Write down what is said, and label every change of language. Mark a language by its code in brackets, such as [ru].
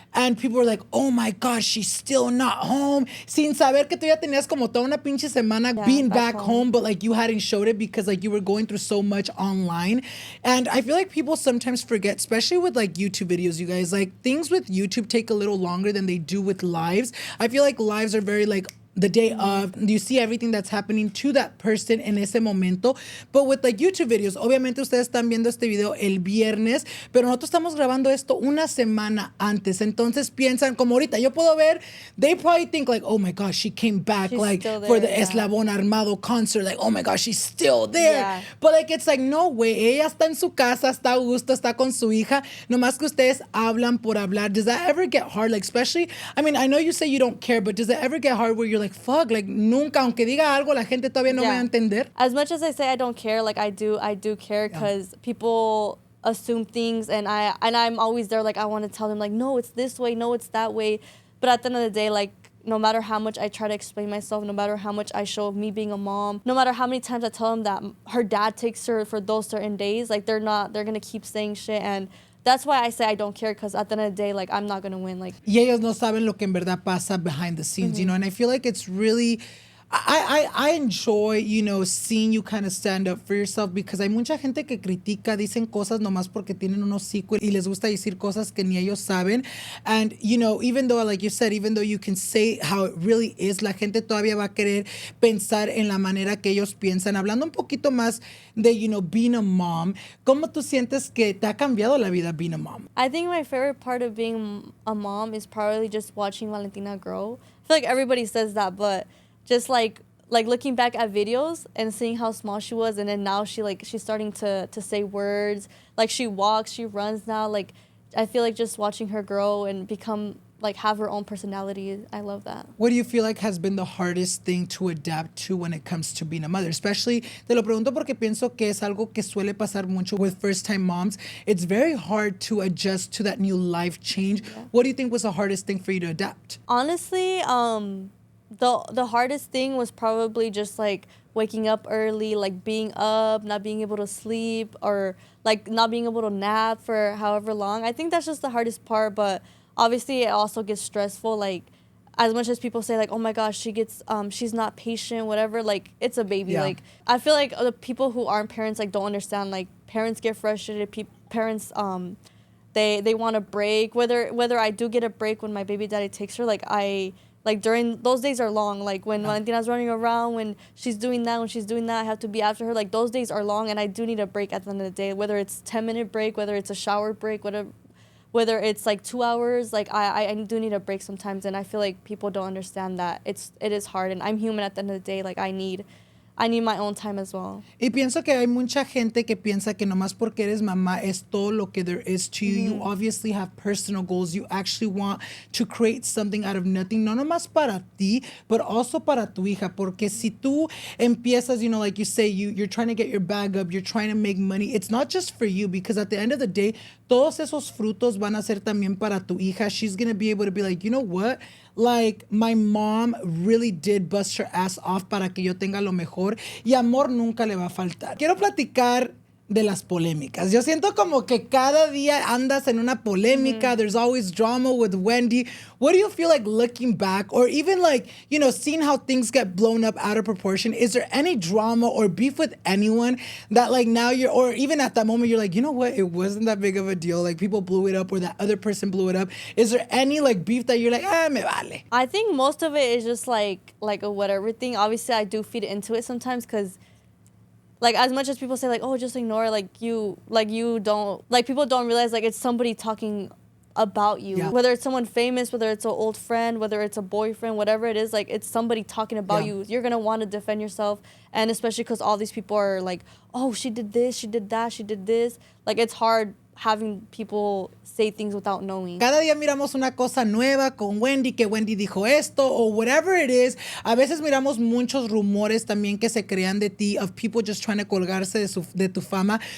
[en] And people were like, oh my gosh, she's still not home. [es] Sin saber que tú ya tenías como toda una pinche semana [en] being back home, but like you hadn't showed it because like you were going through so much online. And I feel like people sometimes forget, especially with like YouTube videos, you guys, like things with YouTube take a little longer than they do with lives. I feel like lives are very like the day of, you see everything that's happening to that person [es] en ese momento. [en] But with like YouTube videos, [es] obviamente ustedes están viendo este video el viernes, pero nosotros estamos grabando esto una semana antes. Entonces piensan, como ahorita, yo puedo ver, [en] they probably think like, oh my gosh, she came back she's like there, for the Eslabón Armado concert. Like, oh my gosh, she's still there. Yeah. But like, it's like, no way, [es] ella está en su casa, está a gusto, está con su hija. Nomás que ustedes hablan por hablar. [en] Does that ever get hard? Like, especially, I mean, I know you say you don't care, but does it ever get hard where you're like, fuck, like [es] nunca, aunque diga algo, la gente todavía no me va a entender? [en] As much as I say I don't care, like I do care because people assume things and I'm always there, like I want to tell them like, no, it's this way, no, it's that way. But at the end of the day, like, no matter how much I try to explain myself, no matter how much I show me being a mom, no matter how many times I tell them that her dad takes her for those certain days, like they're gonna keep saying shit. And that's why I say I don't care, because at the end of the day, like, I'm not going to win. Like, [es] y ellos no saben lo que en verdad pasa [en] behind the scenes, and I feel like it's really, I enjoy, you know, seeing you kind of stand up for yourself because [es] hay mucha gente que critica, dicen cosas nomás porque tienen un hocico y les gusta decir cosas que ni ellos saben. [en] And, you know, even though, like you said, even though you can say how it really is, [es] la gente todavía va a querer pensar en la manera que ellos piensan. Hablando un poquito más de, [en] you know, being a mom, [es] ¿cómo tú sientes que te ha cambiado la vida [en] being a mom? I think my favorite part of being a mom is probably just watching Valentina grow. I feel like everybody says that, but just like looking back at videos and seeing how small she was, and then now she's starting to say words, like she walks, she runs now. Like I feel like just watching her grow and become like have her own personality. I love that. What do you feel like has been the hardest thing to adapt to when it comes to being a mother? Especially, [es] te lo pregunto porque pienso que es algo que suele pasar mucho [en] with first-time moms. It's very hard to adjust to that new life change. Yeah. What do you think was the hardest thing for you to adapt? Honestly, the hardest thing was probably just like waking up early, like being up, not being able to sleep, or like not being able to nap for however long. I think that's just the hardest part, but obviously it also gets stressful. Like as much as people say like, oh my gosh, she's not patient, whatever, like it's a baby. Yeah. Like I feel like the people who aren't parents like don't understand, like parents get frustrated, parents they want a break, whether I do get a break when my baby daddy takes her, like during those days are long. Like when Valentina's running around, when she's doing that, I have to be after her. Like those days are long, and I do need a break at the end of the day. Whether it's 10-minute break, whether it's a shower break, whether it's like 2 hours, like I do need a break sometimes. And I feel like people don't understand that it is hard, and I'm human at the end of the day. Like I need my own time as well. [es] Y pienso que hay mucha gente que piensa que nomás porque eres mamá es todo lo que [en] there is to you. Mm-hmm. You obviously have personal goals. You actually want to create something out of nothing. [es] No nomás para ti, [en] but also [es] para tu hija. Porque si tú empiezas, [en] you know, like you say, you're trying to get your bag up, you're trying to make money. It's not just for you, because at the end of the day, [es] todos esos frutos van a ser también para tu hija. [en] She's going to be able to be like, you know what? Like, my mom really did bust her ass off [es] para que yo tenga lo mejor, y amor nunca le va a faltar. Quiero platicar de las polémicas. Yo siento como que cada día andas en una polémica. Mm-hmm. [en] There's always drama with Wendy. What do you feel like looking back, or even like, you know, seeing how things get blown up out of proportion? Is there any drama or beef with anyone that like now or even at that moment you're like, you know what, it wasn't that big of a deal, like people blew it up or that other person blew it up? Is there any like beef that you're like, [es] me vale? [en] I think most of it is just like a whatever thing. Obviously I do feed into it sometimes, because like as much as people say like, oh, just ignore, you don't, like people don't realize like it's somebody talking about you. Yeah. Whether it's someone famous, whether it's an old friend, whether it's a boyfriend, whatever it is, like it's somebody talking about you. You're gonna want to defend yourself, and especially because all these people are like, oh, she did this, she did that, she did this. Like it's hard having people say things without knowing. [es] Cada día miramos una cosa nueva con Wendy, que Wendy dijo esto, [en] or whatever it is. [es] A veces miramos muchos rumores también que se crean de ti, [en] of people just trying to [es] colgarse de tu fama.